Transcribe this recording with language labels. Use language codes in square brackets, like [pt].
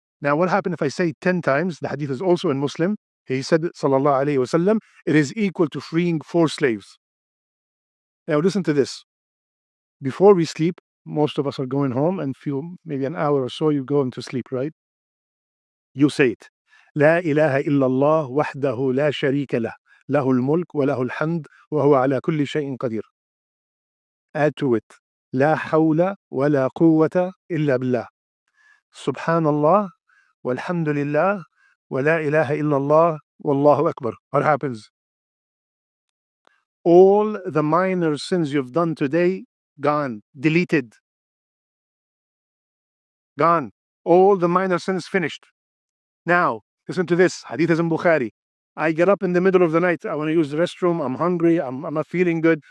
[en] Now what happened if I say 10 times? The hadith is also in Muslim. He said, sallallahu alayhi wasallam, it is equal to freeing 4 slaves. Now listen to this. Before we sleep, most of us are going home and feel maybe an hour or so you're going to sleep, right? You say it. [ar] لا إله إلا الله وحده لا شريك له له الملك وله الحمد وهو على كل شيء قدير. [en] Add to it. [ar] لا حول ولا قوة إلا بالله. سبحان الله والحمد لله ولا إله إلا الله والله أكبر. [en] What happens? All the minor sins you've done today, gone, deleted. Gone. All the minor sins finished. Now, listen to this. Hadith is in Bukhari. I get up in the middle of the night. I want to use the restroom. I'm hungry. I'm not feeling good.